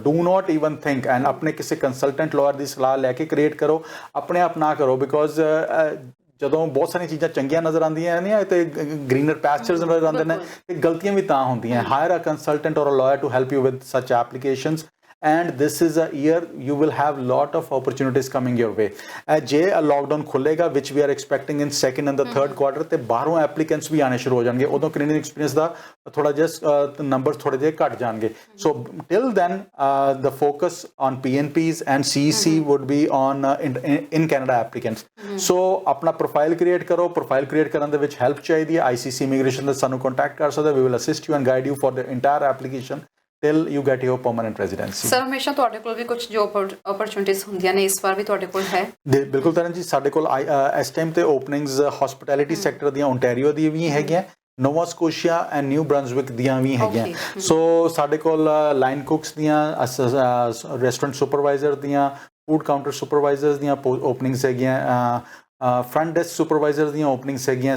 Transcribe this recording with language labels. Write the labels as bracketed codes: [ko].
[en] do not even think [pa] and ਆਪਣੇ ਕਿਸੇ consultant lawyer ਦੀ ਸਲਾਹ ਲੈ ਕੇ ਕ੍ਰੀਏਟ ਕਰੋ, ਆਪਣੇ ਆਪ ਨਾ ਕਰੋ, ਬਿਕੋਜ਼ ਜਦੋਂ ਬਹੁਤ ਸਾਰੀਆਂ ਚੀਜ਼ਾਂ ਚੰਗੀਆਂ ਨਜ਼ਰ ਆਉਂਦੀਆਂ ਨੇ ਤੇ ਗ੍ਰੀਨਰ ਪੈਸਚਰਸ ਨਜ਼ਰ ਆਉਂਦੇ ਨੇ, ਤੇ ਗਲਤੀਆਂ ਵੀ ਤਾਂ ਹੁੰਦੀਆਂ। [en] Hire a consultant or a lawyer to help you with such applications and this is a year you will have lot of opportunities coming your way. [pa] ਜੇ lockdown ਖੁੱਲੇਗਾ [en] which we are expecting in second and the third quarter [pa] ਤੇ ਬਾਹਰੋਂ applicants ਵੀ ਆਣੇ ਸ਼ੁਰੂ ਹੋ ਜਾਣਗੇ, ਉਦੋਂ Canadian experience ਦਾ ਥੋੜਾ ਜਿਹਾ ਨੰਬਰ ਥੋੜੇ ਜਿਹੇ ਘਟ ਜਾਣਗੇ. [en] So till then the focus on PNPs and CEC would be on in Canada applicants. [pa] So ਆਪਣਾ ਪ੍ਰੋਫਾਈਲ ਕ੍ਰੀਏਟ ਕਰੋ. ਪ੍ਰੋਫਾਈਲ ਕ੍ਰੀਏਟ ਕਰਨ ਦੇ ਵਿੱਚ ਹੈਲਪ ਚਾਹੀਦੀ ਹੈ, ICC ਇਮੀਗ੍ਰੇਸ਼ਨ ਦਾ ਸਾਨੂੰ ਕੰਟੈਕਟ ਕਰ ਸਕਦੇ, [en] we will assist you and guide you for the entire application till you get your permanent residency. [pa] Sir ਹਮੇਸ਼ਾ ਤੁਹਾਡੇ ਕੋਲ ਵੀ ਕੁਝ ਜੋਬ ਓਪਰਚੁਨਿਟੀਜ਼ ਹੁੰਦੀਆਂ ਨੇ, ਇਸ ਵਾਰ ਵੀ ਤੁਹਾਡੇ ਕੋਲ ਹੈ? ਬਿਲਕੁਲ ਤਰਨ ਜੀ, ਸਾਡੇ ਕੋਲ ਇਸ ਟਾਈਮ ਤੇ ਓਪਨਿੰਗਸ ਹਸਪਿਟੈਲਿਟੀ ਸੈਕਟਰ ਦੀਆਂ ਓਨਟਾਰੀਓ ਦੀ ਵੀ ਹੈਗੀਆਂ, ਨੋਵਾ ਸਕੋਸ਼ੀਆ ਐਂਡ ਨਿਊ ਬ੍ਰੰਸਵਿਕ ਦੀਆਂ ਵੀ ਹੈਗੀਆਂ. ਸੋ ਸਾਡੇ ਕੋਲ ਲਾਈਨ ਕੁਕਸ ਦੀਆਂ, ਰੈਸਟੋਰੈਂਟ ਸੁਪਰਵਾਈਜ਼ਰ ਦੀਆਂ, ਫੂਡ ਕਾਊਂਟਰ ਸੁਪਰਵਾਈਜ਼ਰਸ ਦੀਆਂ ਓਪਨਿੰਗਸ ਹੈਗੀਆਂ, ਫਰੰਟ ਡੈਸਕ ਸੁਪਰਵਾਈਜ਼ਰ ਦੀਆਂ ਓਪਨਿੰਗਸ ਹੈਗੀਆਂ.